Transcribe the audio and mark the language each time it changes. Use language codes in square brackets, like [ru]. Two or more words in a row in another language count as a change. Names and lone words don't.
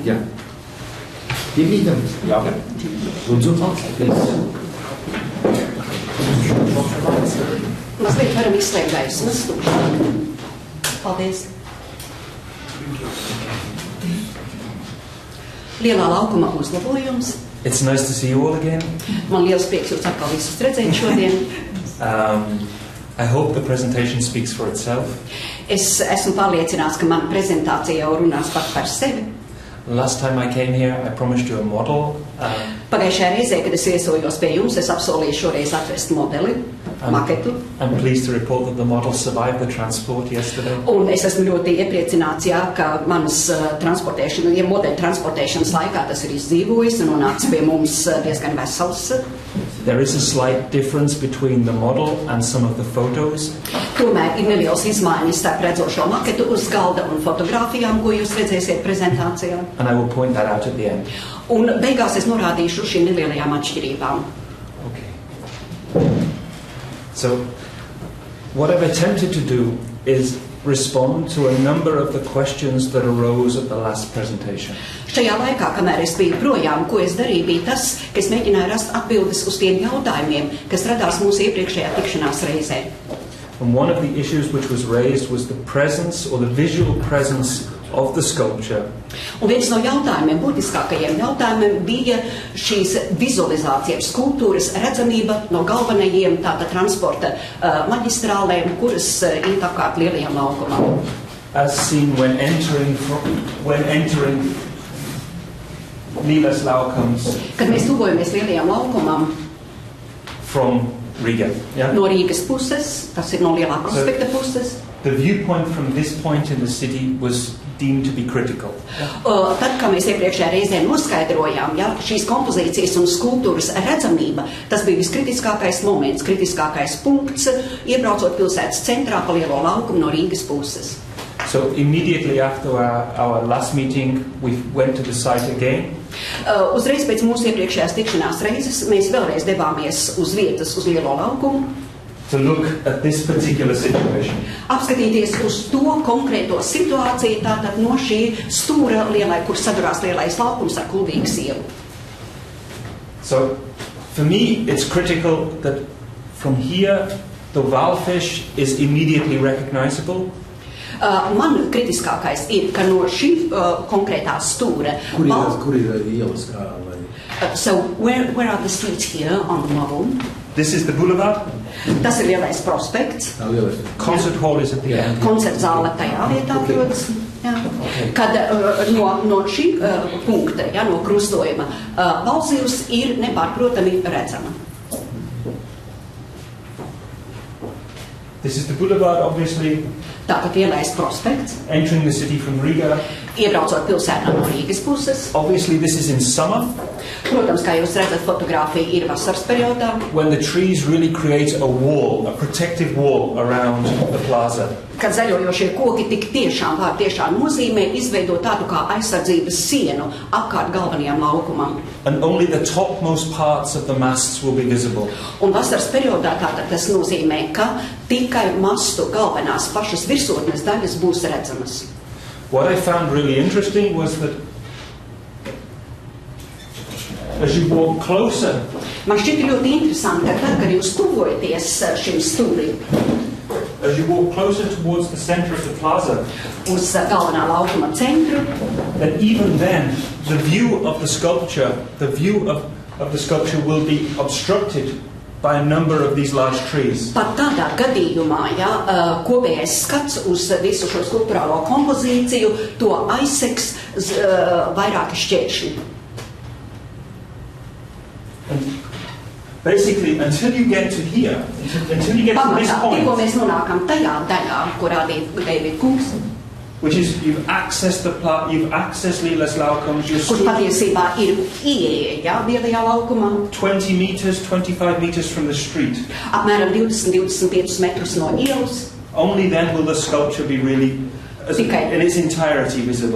[lv] Jā. Piekrītam? Jā. Lūdzu. Mazliet varam izslēgt gaismas. Paldies. Lielā laukuma uzlabojums. [en] It's nice to see you all again. [lv] Man liels prieks jūs atkal visus redzēt šodien. [en] I hope the presentation speaks for itself. [lv] Es esmu pārliecināts, ka mana prezentācija jau runās pat par sevi. [en] Last time I came here, I promised you a model. [lv] Pagājušajā reizē, kad es viesojos pie jums, es apsolīju šoreiz atvest modeli, maketu. [en] I'm pleased to report that the model survived the transport yesterday. [lv] Un es esmu ļoti iepriecināts, jā, ka manas modeļu transportēšanas laikā tas ir izdzīvojis un nonācis pie mums diezgan vesels. [en] There is a slight difference between the model and some of the photos. [lv] Tomēr ir nelielas izmaiņas starp redzošo maketu uz galda un fotogrāfijām, ko jūs redzēsiet prezentācijā. [en] And I will point that out at the end. [lv] Un beigās es norādīšu šīm nelielajām atšķirībām. [en] Okay. So, what I've attempted to do is respond to a number of the questions that arose at the last presentation. [lv] Šajā laikā, kamēr es biju projām, ko es darīju, bija tas, ka es mēģināju rast atbildes uz tiem jautājumiem, kas radās mūsu iepriekšējā tikšanās reizē. [en] And one of the issues which was raised was the presence or the visual presence of the sculpture. [lv] Un viens no jautājumiem, būtiskākajiem jautājumiem bija šīs vizualizācijas, skulptūras redzamība no galvenajiem tāda transporta maģistrālēm, kuras iet apkārt Lielajam laukumam. [en] As seen when entering Lielais laukums. [lv] Kad mēs tuvojamies Lielajam laukumam [en] from Riga. Yeah? [lv] No Rīgas puses, tas ir no Lielā prospekta puses. [en] The viewpoint from this point in the city was deemed to be critical. [lv] Tad, kā mēs iepriekšējā reizē noskaidrojām, ja, šīs kompozīcijas un skulptūras redzamība, tas bija viskritiskākais moments, kritiskākais punkts, iebraucot pilsētas centrā pa Lielo laukumu no Rīgas puses. [en] So immediately after our last meeting, we went to the site again. [lv] Uzreiz pēc mūsu iepriekšējās tikšanās reizes mēs vēlreiz devāmies uz vietas uz Lielo laukumu. [en] To look at this particular situation. [lv] Apskatīties uz to konkrēto situāciju, tātad no šī stūra lielai, kur sadurās Lielais laukums ar Kuldīgas ielu. [en] So, for me, it's critical that from here, the Walfish is immediately recognizable. [lv] Man kritiskākais ir, ka no šī konkrētā stūra... Kur ir ielas kā? [en] So, where are the streets here on the model? This is the boulevard. [lv] Tas ir Lielais prospekts. [en] Concert hall is at the end. [lv] Koncerta zāle tajā vietā atrodas. Kad no šī punkta, ja, no krustojuma, Valzivs ir nepārprotami redzama. [en] This is the boulevard, obviously. [lv] Tātad Lielais prospekts. [en] Entering the city from Riga. [lv] Iebraucot pilsētā no Rīgas puses. [en] Obviously, this is in summer. [lv] Protams, kā jūs redzat, fotogrāfija ir vasaras periodā. [en] When the trees really create a wall, a protective wall around the plaza. [lv] Kad zaļojošie koki tik tiešām nozīmē izveidot tādu kā aizsardzības sienu apkārt galvenajam laukumam. [en] And only the topmost parts of the masts will be visible. [lv] Un vasaras periodā tātad tas nozīmē, ka tikai mastu galvenās pašas virsotnes daļas būs redzamas. [en] What I found really interesting was that as you walk closer, [lv] man šķiet ļoti interesanti, ka tad, kad jūs tuvojaties šim stūrim, [en] as you walk closer towards the center of the plaza, [lv] uz galvenā laukuma centru, [en] that even then the view of the sculpture will be obstructed by a number of these large trees. [lv] Pat tādā gadījumā, ja kopējais skats uz visu šo skulptūrālo kompozīciju, to aizsegs vairāki šķēršļi. [en] And basically, until you get to here, until you get to this [lv] Tikko [en] point, [lv] mēs nonākam tajā daļā, kurā David kungs, [en] which is you've accessed Lielais laukums, [lv] kur patiesībā ir ieeja Lielajā laukumā, [en] 20 meters, 25 meters from the street. [lv] apmēram 20-25 metrus no ielas. [en] Only then will the sculpture be really in its entirety visible.